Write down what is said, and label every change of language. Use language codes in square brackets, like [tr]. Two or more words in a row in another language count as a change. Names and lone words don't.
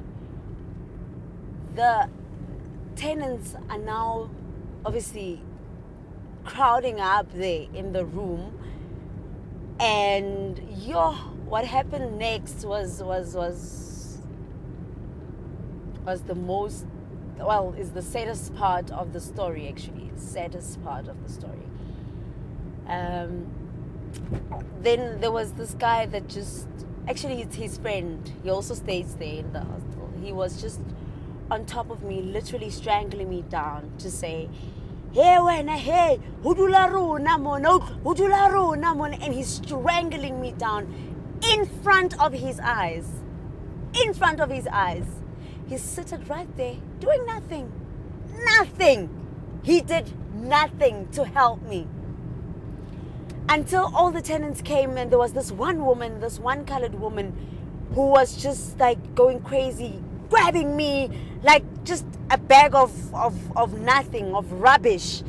[en] the tenants are now obviously crowding up there in the room, and what happened next was is the saddest part of the story, actually. Saddest part of the story. Then there was this guy that actually it's his friend. He also stays there in the hostel. He was just on top of me, literally strangling me down to say, [st] "Hey, wena, hey, hudula rona mona, hudula rona mona," [en] and he's strangling me down in front of his eyes. In front of his eyes. He seated right there, doing nothing. Nothing. He did nothing to help me. Until all the tenants came, and there was this one colored woman, who was just like going crazy, grabbing me like just a bag of nothing, of rubbish.